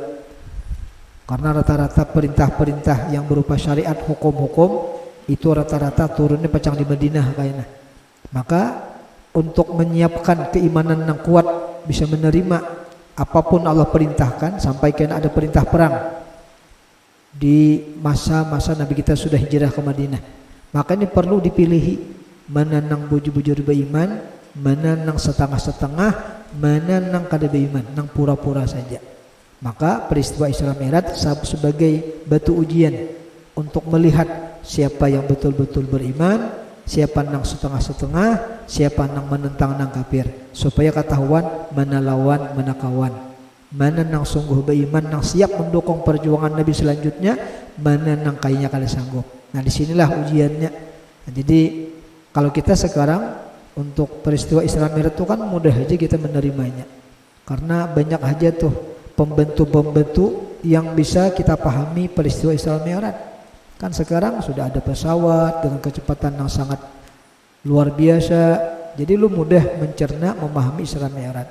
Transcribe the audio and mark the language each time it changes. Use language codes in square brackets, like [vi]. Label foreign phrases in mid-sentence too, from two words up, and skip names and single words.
[id] Karena rata-rata perintah-perintah yang berupa syariat, hukum-hukum itu rata-rata turunnya pacang di Madinah kayaknya. Maka untuk menyiapkan keimanan yang kuat, bisa menerima apapun Allah perintahkan, sampai kan ada perintah perang di masa-masa Nabi kita sudah hijrah ke Madinah. [bjn] Maka ini perlu dipilihi mana nang bujur-bujur beriman, mana nang setengah-setengah, mana nang kada beriman, nang pura-pura saja. [id] Maka peristiwa Isra Mi'raj sebagai batu ujian untuk melihat siapa yang betul-betul beriman, [bjn] siapa nang setengah-setengah, siapa nang menentang nang kafir, supaya ketahuan mana lawan mana kawan, mana nang sungguh beriman, nang siap mendukung perjuangan Nabi selanjutnya, mana nang kayaknya kada sanggup. [id] Nah, disinilah ujiannya. Nah, jadi kalau kita sekarang untuk peristiwa Isra Mi'raj itu kan mudah aja kita menerimanya, karena banyak aja tuh pembentuk-pembentuk yang bisa kita pahami peristiwa Isra Mi'raj. Kan sekarang sudah ada pesawat dengan kecepatan yang sangat luar biasa, jadi lu mudah mencerna memahami Isra Mi'raj.